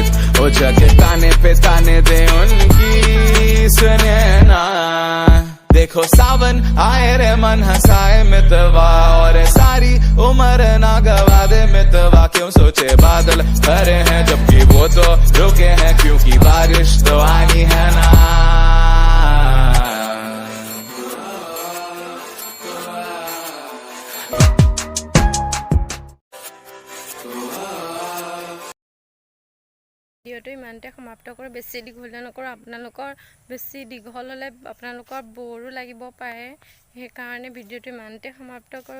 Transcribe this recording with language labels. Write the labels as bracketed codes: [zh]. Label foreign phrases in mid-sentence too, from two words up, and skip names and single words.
[hi] ओ जगे ताने पे ताने दे उनकी सुने ना। देखो सावन आए रे मन हंसाए मितवा, और सारी उम्र ना गवा दे मितवा। क्यों सोचे बादल भरे हैं जबकि वो तो रुके हैं, क्योंकि बारिश तो आनी है ना। [as] ভিডিঅ'টো ইমানতে সমাপ্ত কৰোঁ, বেছি দীঘল নকৰোঁ। আপোনালোকৰ বেছি দীঘল হ'লে আপোনালোকৰ বৰো লাগিব পাৰে, সেইকাৰণে ভিডিঅ'টো ইমানতে সমাপ্ত কৰোঁ।